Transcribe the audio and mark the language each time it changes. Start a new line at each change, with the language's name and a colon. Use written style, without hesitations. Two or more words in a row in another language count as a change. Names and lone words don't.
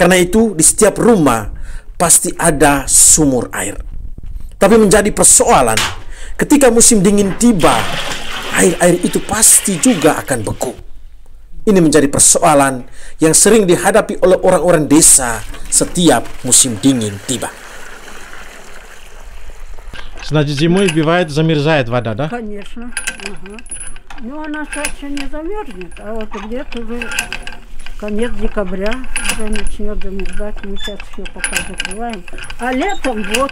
Indonesian: Karena itu di setiap rumah pasti ada sumur air. Tapi menjadi persoalan, ketika musim dingin tiba, air-air itu pasti juga akan beku. Ini menjadi persoalan yang sering dihadapi oleh orang-orang desa setiap musim dingin tiba.
Russian: Значит, зимой бывает, замерзает вода, да? Конечно. Ага. Но она чаще не замерзнет, а вот где-то уже конец декабря уже начнет замерзать. Мы сейчас все пока закрываем. А летом вот